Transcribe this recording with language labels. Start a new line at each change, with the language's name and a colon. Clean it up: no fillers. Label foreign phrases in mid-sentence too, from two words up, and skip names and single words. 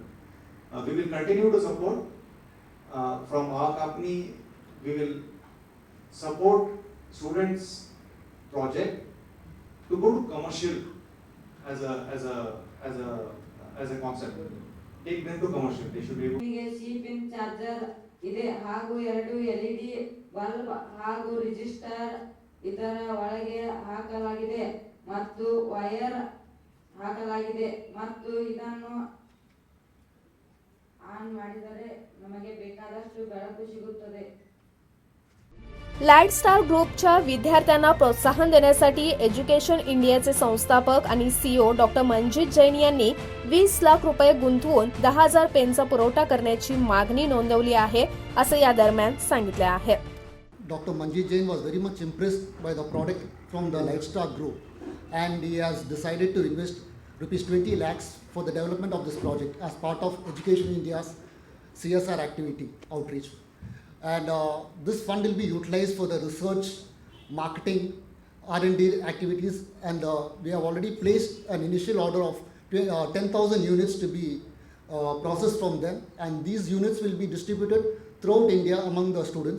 English: We will continue to support. From our company, we will support students' project to go to commercial as a concept. Take them to commercial. They should be able. C-pin charger
Kannada: ಇದೆ ಹಾಗೂ 2
English: LED bulb
Kannada: ಹಾಗೂ ರಿಜಿಸ್ಟರ್ ಇದರ ಒಳಗೆ ಹಾಕಲಾಗಿದೆ ಮತ್ತು ವೈರ್ ಹಾಕಲಾಗಿದೆ ಮತ್ತು ಇದನ್ನು ಆನ್ ಮಾಡಿದರೆ ನಮಗೆ ಬೇಕಾದಷ್ಟು ಬೆಳಕು ಸಿಗುತ್ತದೆ.
Marathi: लाईटस्टार ग्रुपच्या विद्यार्थ्यांना प्रोत्साहन देण्यासाठी एज्युकेशन इंडियाचे संस्थापक आणि
English: CEO doctor
Marathi: मनजित जैन यांनी 20 लाख रुपये गुंतवून 10,000 पेनचा पुरवठा करण्याची मागणी नोंदवली आहे, असे या दरम्यान सांगितले आहे.
English: Dr. Manjit Jain was very much impressed by the product from the Lightstar group, and he has decided to invest ₹20 lakhs for the development of this project as part of Education India's CSR activity outreach. And this fund will be utilized for the research, marketing, R&D activities, and we have already placed an initial order of 10,000 units to be processed from them, and these units will be distributed throughout India among the students.